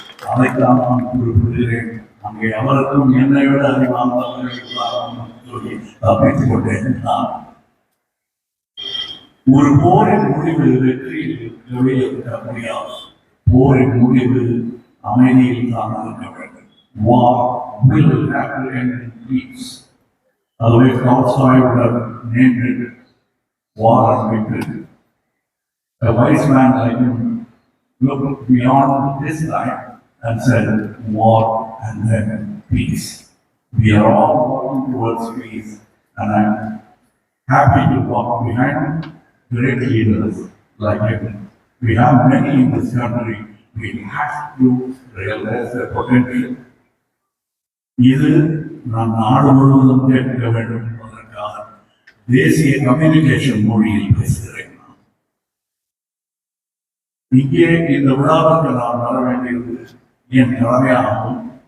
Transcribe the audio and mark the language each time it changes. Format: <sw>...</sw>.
<ta>அதைத்தான் நான் குறிப்பிடுகிறேன். அங்கே அவருக்கும் என்னை விட அறிவானவர்கள் சொல்லி தப்பித்துக் கொண்டேன். நான் ஒரு போரின் முடிவு வெற்றியில் இருக்க முடியாது. போரின் முடிவு அமைதியில் தான் இருக்க வேண்டும்.</ta> <en>War will have to end in peace. Otherwise, Tolstoy would have named it War and Victory. A wise man like him looked beyond his time and said, war and then peace. We are all working towards peace, and I'm happy to walk behind great leaders like him. We have many in this country. We have to realize their potential.</en> <ta>இது நாம் நாடு முழுவதும் கேட்க வேண்டும் என்பதற்காக தேசிய communication மொழியில் பேசுகிறேன். இங்கே இந்த விழாவுக்கு நான் வர வேண்டியது என் கடமையாகும்.</ta>